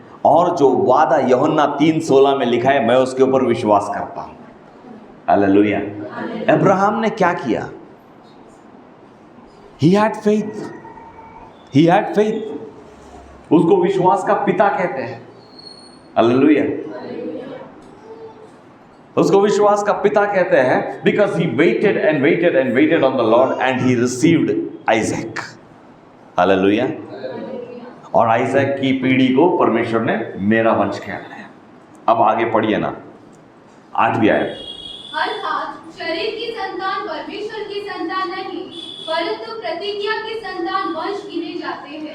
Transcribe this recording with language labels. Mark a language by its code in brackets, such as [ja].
[hi] और जो वादा यूहन्ना 3:16 में लिखा है, मैं उसके ऊपर विश्वास करता हूं। हालेलुया। अब्राहम ने क्या किया? [en] He had faith. He had faith. [hi] उसको विश्वास का पिता कहते हैं। हालेलुया। उसको विश्वास का पिता कहते हैं [en] because he waited and waited and waited on the Lord and he received Isaac. [hi] Hallelujah. और आइजैक की पीढ़ी को परमेश्वर ने मेरा वंश कहलाया। अब आगे पढ़िए ना, 8वीं आयत। अर्थात शरीर की संतान परमेश्वर की संतान नहीं, परंतु प्रतिज्ञा की संतान वंश गिने जाते हैं।